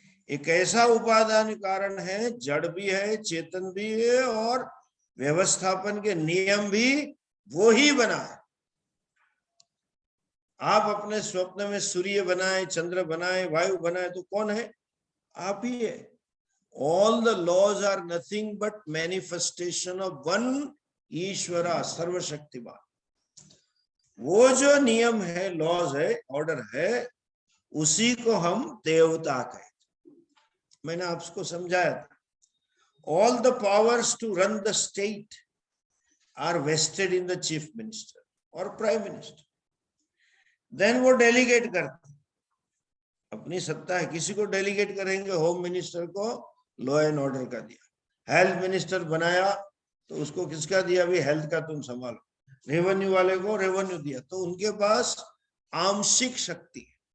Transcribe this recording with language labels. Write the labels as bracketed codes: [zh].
[hi] एक ऐसा उपादान कारण है, जड़ भी है, चेतन भी है, और व्यवस्थापन के नियम भी वो ही बना है। आप अपने स्वप्न में सूर्य बनाए, चंद्र बनाए, वायु बनाए, तो कौन है? आप ही है। [en] All the laws are nothing but manifestation of one Ishwara, सर्वशक्तिमान। [hi] वो जो नियम है, लॉज है, ऑर्डर है, उसी को हम देवता कहते। मैंने आपको समझाया था, [en] all the powers to run the state are vested in the chief minister or prime minister. [hi] Then वो डेलीगेट करते, अपनी सत्ता है, किसी को डेलीगेट करेंगे। होम मिनिस्टर को लॉ एंड ऑर्डर का दिया, हेल्थ मिनिस्टर बनाया तो उसको किसका दिया? भी हेल्थ का तुम संभालो। रेवेन्यू वाले को रेवेन्यू दिया, तो उनके पास आंशिक शक्ति है।